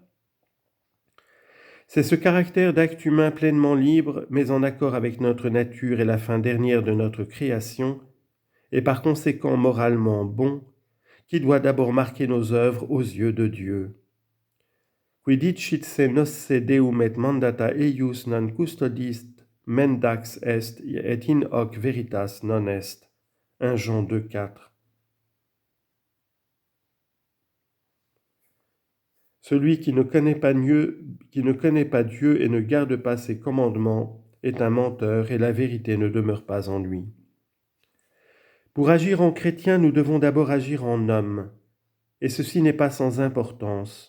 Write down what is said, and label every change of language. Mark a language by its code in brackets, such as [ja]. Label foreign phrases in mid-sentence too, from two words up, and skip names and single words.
[fr] C'est ce caractère d'acte humain pleinement libre, mais en accord avec notre nature et la fin dernière de notre création, et par conséquent moralement bon, qui doit d'abord marquer nos œuvres aux yeux de Dieu. [la] Qui dicit se nosse deum et mandata eius non custodist, mendax est et in hoc veritas non est. [fr] 1 Jean 2,4. Celui qui ne connaît pas Dieu et ne garde pas ses commandements est un menteur et la vérité ne demeure pas en lui. Pour agir en chrétien, nous devons d'abord agir en homme, et ceci n'est pas sans importance.